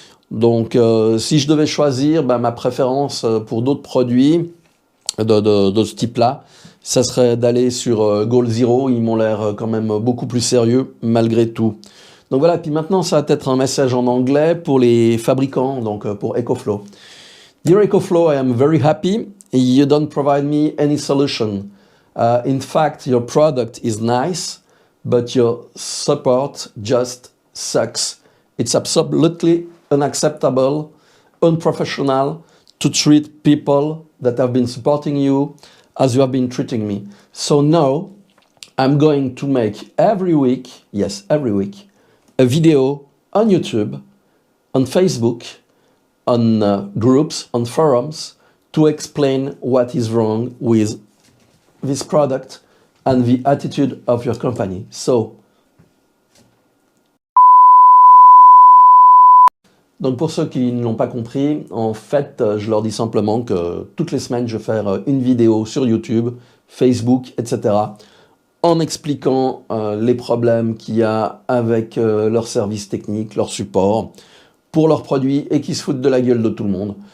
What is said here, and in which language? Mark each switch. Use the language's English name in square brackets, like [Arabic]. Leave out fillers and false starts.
[French] Donc, si je devais choisir, ma préférence pour d'autres produits de ce type-là, ça serait d'aller sur Goal Zero. Ils m'ont l'air quand même beaucoup plus sérieux, malgré tout. Donc voilà, puis maintenant, ça va être un message en anglais pour les fabricants, donc pour EcoFlow. [English] Dear EcoFlow, I am very happy. You don't provide me any solution. In fact, your product is nice, but your support just sucks. It's absolutely unacceptable, unprofessional to treat people that have been supporting you as you have been treating me. So now, I'm going to make every week, yes, every week, a video on YouTube, on Facebook, on groups, on forums, to explain what is wrong with this product and the attitude of your company. [French] So, donc pour ceux qui ne l'ont pas compris, en fait, je leur dis simplement que toutes les semaines, je vais faire une vidéo sur YouTube, Facebook, etc., en expliquant les problèmes qu'il y a avec leur service technique, leur support, pour leurs produits et qui se foutent de la gueule de tout le monde.